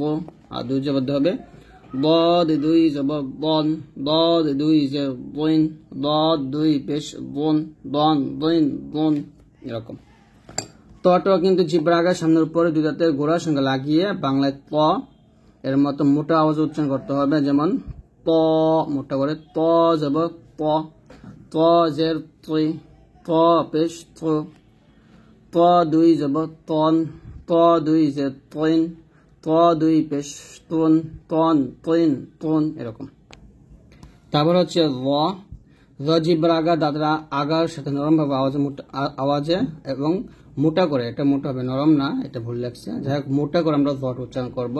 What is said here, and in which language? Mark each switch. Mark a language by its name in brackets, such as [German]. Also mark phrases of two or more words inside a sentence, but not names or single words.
[Bangla] আর দুই জবর হবে দদ দুই জবর দন, দদ দুই জের দইন, দদ দুই পেশ দন, দন দইন দন। এরকম। তটা কিন্তু জিহ্বার আগার সামনের উপরে দুই দাঁতের গোড়ার সঙ্গে লাগিয়ে বাংলায় ত এর মতো মোটা আওয়াজ উচ্চারণ করতে হবে। যেমন ত মোটা করে ত যাব ত, ত জের তৈ, ত ত পেশ তো, ত দুই জবর তন, ত দুই জের তৈন, ত দুই পেশ তন, তন তৈন তন, এরকম। তারপর হচ্ছে র জিব্বার আগা, দাঁতের আগার সাথে নরম ভাবে আওয়াজে এবং মোটা করে, এটা মোটা হবে নরম না, এটা ভুল লাগছে, যাই হোক মোটা করে আমরা জট উচ্চারণ করবো।